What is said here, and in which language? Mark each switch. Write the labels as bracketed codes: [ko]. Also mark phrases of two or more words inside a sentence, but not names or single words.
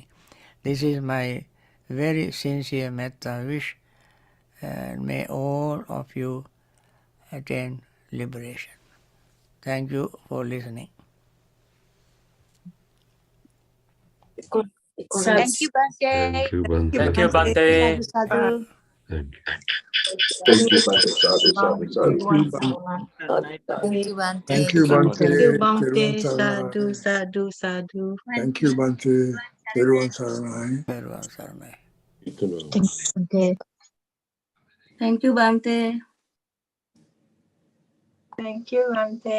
[en] This is my very sincere metta wish, and may all of you attain liberation. Thank you for listening. Thank you, Bhante. Thank you, Bhante. Thank you, Bhante. Sadhu. Thank you. Thank you, Bhante. [pi] Sadhu, sadhu, sadhu. [en] Thank you, Bhante. Thank you, Bhante. Thank you, Bhante. [si] Teruvan Sadhu, Saranai. [pi] sadhu, sadhu. [en] Thank you, Bhante. [si] Teruvan Saranai. [en] Everyone, Saranai. Thank you, Bhante. Thank you, Bhante.